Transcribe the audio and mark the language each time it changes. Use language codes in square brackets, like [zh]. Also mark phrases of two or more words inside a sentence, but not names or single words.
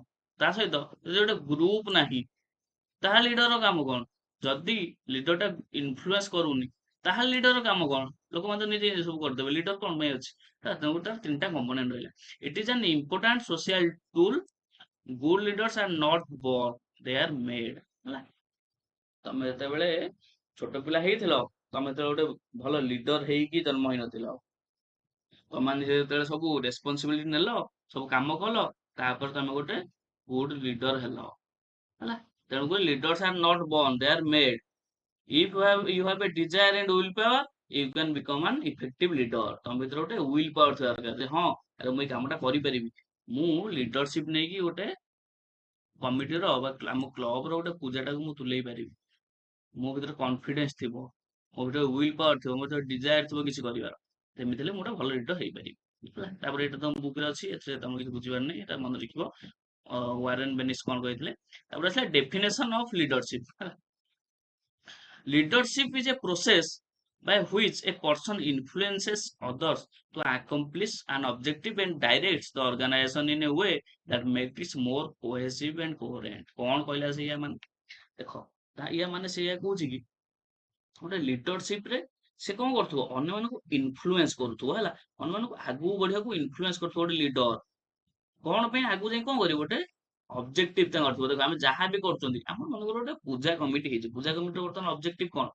[or] ତା ସହିତ ଯଦି ଗୋଟେ ଗ୍ରୁପ ନାହିଁ, ତାହା ଲିଡର ର କାମ କଣ? ଯଦି ଲିଡର ଟା ଇନଫ୍ଲୁଏନ୍ସ କରୁନି, ତାହେଲେ ଲିଡର ର କାମ କଣ? ଲୋକମାନେ ତ ନିଜେ ନିଜେ ସବୁ କରିଦେବେ, ଲିଡର କଣ ପାଇଁ ଅଛି? ତାର ତିନିଟା କମ୍ପୋନେଣ୍ଟ ରହିଲା। ଇଟ୍ ଇଜ ଆନ୍ ଇମ୍ପୋର୍ଟାଣ୍ଟ ସୋସିଆଲ ଟୁଲ। [en] good leaders are not born, they are made। [or] ହେଲା, ତମେ ଯେତେବେଳେ ଛୋଟ ପିଲା ହେଇଥିଲ, ତମେ ଯେତେବେଳେ ଗୋଟେ ଭଲ ଲିଡର ହେଇକି ଜନ୍ମ ହେଇନଥିଲ। ତମେ ଯେତେବେଳେ ସବୁ ରେସପନସିବିଲିଟି ନେଲ, ସବୁ କାମ କଲ, ତାପରେ ତମେ ଗୋଟେ [en] good leader [or] ହେଲ। ହେଲା, ତେଣୁକରି [en] leaders are not born, they are made। If you have a desire and will power, you can become an effective leader। [or] ତମ ଭିତରେ ଗୋଟେ [en] will power [or] ଥିବା ଦରକାର ଯେ ହଁ, ଆରେ ମୁଁ ଏଇ କାମଟା କରିପାରିବି। ମୁଁ ଲିଡରସିପ ନେଇକି ଗୋଟେ କମିଟିର ବା ଆମ କ୍ଲବର ଗୋଟେ ପୂଜାଟାକୁ ମୁଁ ତୁଲେଇ ପାରିବି। ମୋ ଭିତରେ କନଫିଡେନ୍ସ ଥିବ, ମୋ ଭିତରେ [en] will power [or] ଥିବ, ମୋ ଭିତରେ ଡିଜାୟାର ଥିବ କିଛି କରିବାର। ସେମିତି ହେଲେ ମୁଁ ଗୋଟେ ଭଲ ଲିଡର ହେଇପାରିବି। ହେଲା, ତାପରେ ଏଇଟା ତମ ବୁକରେ ଅଛି, ଏଥିରେ ତମେ କିଛି ବୁଝିବାର ନାହିଁ, ଏଟା ମନେ ରଖିବ। ୱାରେନ୍ ବେନିସ୍ କଣ କହିଥିଲେ। ତାପରେ ଆସିଲା [en] definition of leadership. [or] ହେଲା, [en] leadership is a process by which a person influences others to accomplish an objective and directs the organization in a way that makes it more cohesive and coherent। [or] କଣ କହିଲା ସେଇଆ ମାନେ? ଦେଖ, ଇୟା ମାନେ ସେଇଆ କହୁଛି କି ଗୋଟେ ଲିଡରସିପ ରେ ସେ କଣ କରୁଥିବ, ଅନ୍ୟମାନଙ୍କୁ ଇନଫ୍ଲୁଏନ୍ସ କରୁଥିବ। ହେଲା, ଅନ୍ୟମାନଙ୍କୁ ଆଗକୁ ବଢିବାକୁ ଇନଫ୍ଲୁଏନ୍ସ କରୁଥିବ ଗୋଟେ ଲିଡର। କଣ ପାଇଁ ଆଗକୁ ଯାଇ କଣ କରିବ, ଗୋଟେ ଅବଜେକ୍ଟିଭ ତାଙ୍କର ଥିବ। ଦେଖ, ଆମେ ଯାହା ବି କରୁଛନ୍ତି, ଆମର ମନେକର ଗୋଟେ ପୂଜା କମିଟି ହେଇଛି, ପୂଜା କମିଟିର ବର୍ତ୍ତମାନ ଅବଜେକ୍ଟିଭ କଣ?